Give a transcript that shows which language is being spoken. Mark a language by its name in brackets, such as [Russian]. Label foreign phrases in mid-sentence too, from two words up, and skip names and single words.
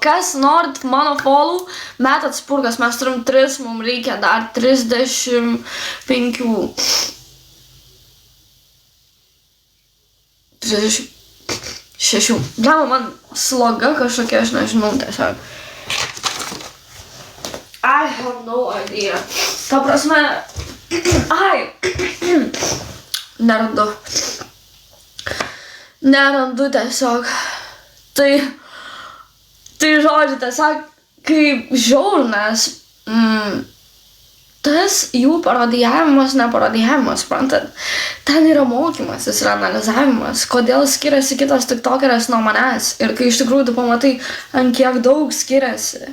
[Lithuanian] Kas norit mano follow, metat spurgas. Mes turim 3, mums reikia dar 35. 36. Blema, man sloga kažkokia, aš nežinau tiesiog. [English] I have no idea. [Lithuanian] Ta prasme, nerandu tiesiog. Tai žodžiu, tiesiog, kaip žiauru, nes tas jų parodijavimas, neparodijavimas, suprantat, ten yra mokymasis ir analizavimas, kodėl skiriasi kitas tiktokeris nuo manęs ir kai iš tikrųjų tu pamatai, ant kiek daug skiriasi.